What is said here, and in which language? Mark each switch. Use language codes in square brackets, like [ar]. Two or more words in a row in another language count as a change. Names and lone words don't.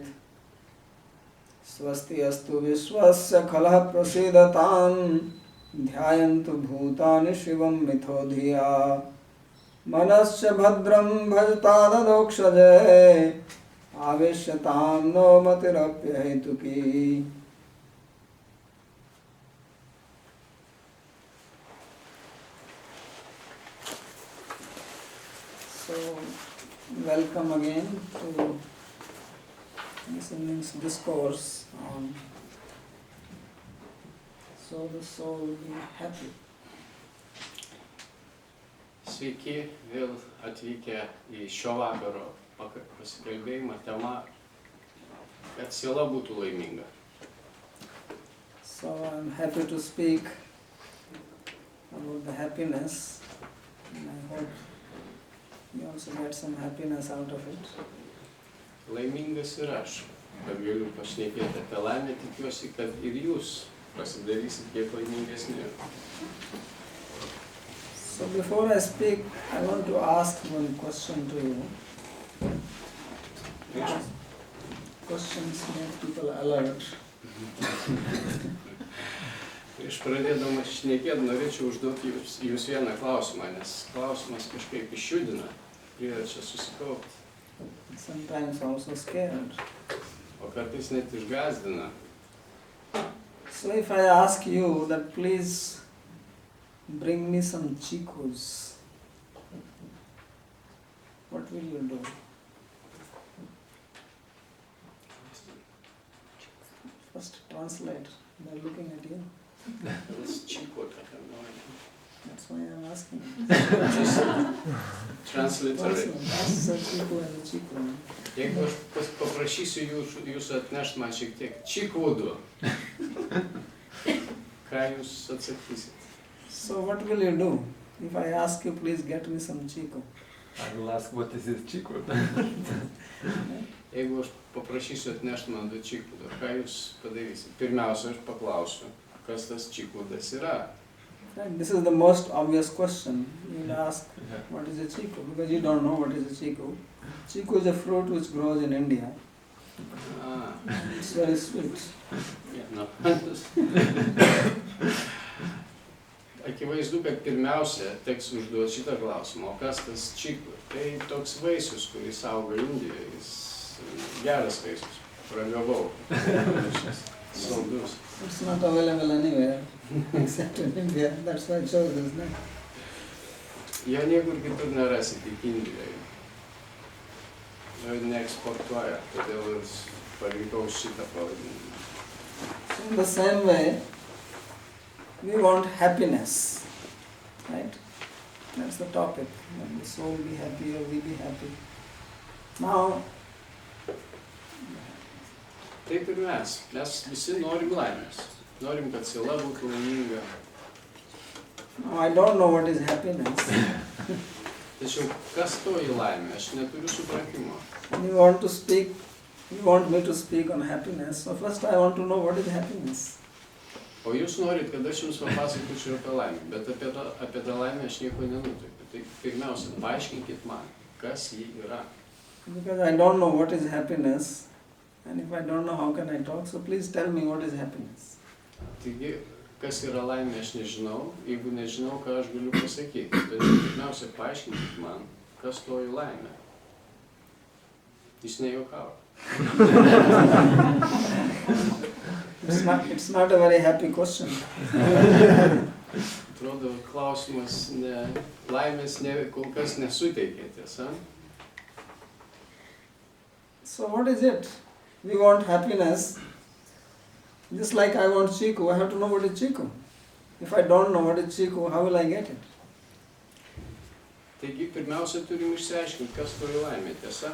[sa] स्वस्ति अस्तु विश्वस्य खलः प्रसीदतां ध्यायन्तु भूतानि शिवं मिथो धिया मनश्च भद्रं भजताद् अधोक्षजे आवेश्यतां नो मतिरप्यहैतुकी. [en] So, welcome again to this evening's discourse on So the Soul Will Be Happy. [lt] Sveiki, vėl atvykę į šio vakaro pasikalbėjimą tema, kad siela būtų laiminga. [en] So I'm happy to speak about the happiness, and I hope you also get some happiness out of it. [lt] Laimingas ir aš, kad galiu pašnekėti apie laimę, tikiuosi, kad ir jūs pasidarysit kiek laimingesni. [en] So before I speak, I want to ask one question to you. Questions make people alert. [lt] Prieš pradėdamas šnekėti, norėčiau užduoti jūs vieną klausimą, nes klausimas kažkaip išjudina, priverčia susikaupti. [en] Sometimes also scared. [lt] O kartais net išgąsdina. [en] So if I ask you that please bring me some chicos, what will you do? First translate. They're looking at you. What's chico? I have no idea. That's why I'm asking. Just transliterate. [lt] Jeigu aš paprašysiu jūsų atnešti man šiek tiek čikūdų, ką jūs atsakysit? [en] So what will you do? If I ask you, please get me some chiku. I will ask what is this chiku. [lt] Jeigu aš paprašysiu atnešti man 2 čikudą, ką jūs padarysit? Pirmiausia, aš paklausiu, kas tas čikudas yra. [en] Right? This is the most obvious question. You will ask, Yeah. what is a chiku? Because you don't know what is a chiku. Chiku is a fruit which grows in India. A, It's very sweet. [lt] Akivaizdu, kad pirmiausia teks užduoti šitą klausimą, o kas tas čiku? Tai toks vaisius, kuris auga Indijoje, jis geras vaisius, ragavau, saldus. [en] It's not available anywhere except in India. That's why I chose this name. [lt] Jo niekur kitur nerasi, tik Indijoje. Jo neeksportuoja, todėl ir parinkau šitą pavadinimą. [en] So in the same way, we want happiness, right? That's the topic. When the soul be happy or we be happy. Now, [lt] Taip ir mes visi norim laimės. Norim, kad siela būtų laiminga. [en] now I don't know what is happiness. [lt] Tačiau kas toji laimė? Aš neturiu supratimo. [en] And you want me to speak on happiness. So first I want to know what is happiness. [lt] O jūs norit, kad aš jums papasakočiau apie laimę, bet apie tą laimę aš nieko nenuteikiu. Tai pirmiausia, paaiškinkit man, kas ji yra. [en] Because I don't know what is happiness. And if I don't know, how can I talk? So please tell me what is happiness. [lt] Taigi, kas yra laimė, aš nežinau. Jeigu nežinau, ką aš galiu pasakyti. Tai pirmiausia, paaiškinkit man, kas toji laimė. Jis nejuokavo. [en] It's not a very happy question. [lt] Atrodo, klausimas laimės kol kas nesuteikė, tiesa? [en] So what is it? We want happiness. Just like I want chiku, I have to know what is chiku. If I don't know what is chiku, how will I get it? [lt] Taigi, pirmiausia, turim išsiaiškinti, kas toji laimė, tiesa?